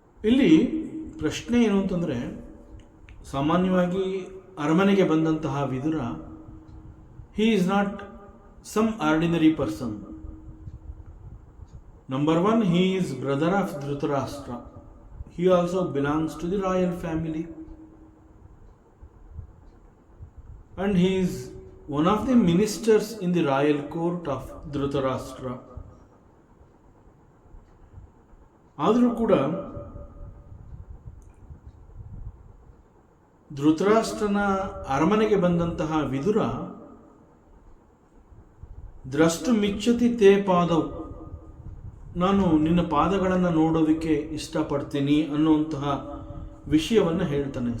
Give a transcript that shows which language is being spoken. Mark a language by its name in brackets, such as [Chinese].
[Kannada] ಇಲ್ಲಿ ಪ್ರಶ್ನೆ ಏನು ಅಂತಂದರೆ, ಸಾಮಾನ್ಯವಾಗಿ ಅರಮನೆಗೆ ಬಂದಂತಹ Vidura, [English] He is not some ordinary person. Number one, he is brother of Dhritarashtra. He also belongs to the royal family. And he is one of the ministers in the royal court of Dhritarashtra. [Kannada] ಆದರೂ ಕೂಡ ಧೃತರಾಷ್ಟ್ರನ ಅರಮನೆಗೆ ಬಂದಂತಹ ವಿದುರ, [Sanskrit] ದ್ರಷ್ಟು ಮಿಚ್ಚತಿ ತೇ ಪಾದವು, [Kannada] ನಾನು ನಿನ್ನ ಪಾದಗಳನ್ನು ನೋಡೋದಕ್ಕೆ ಇಷ್ಟಪಡ್ತೀನಿ ಅನ್ನುವಂತಹ ವಿಷಯವನ್ನು ಹೇಳ್ತಾನೆ.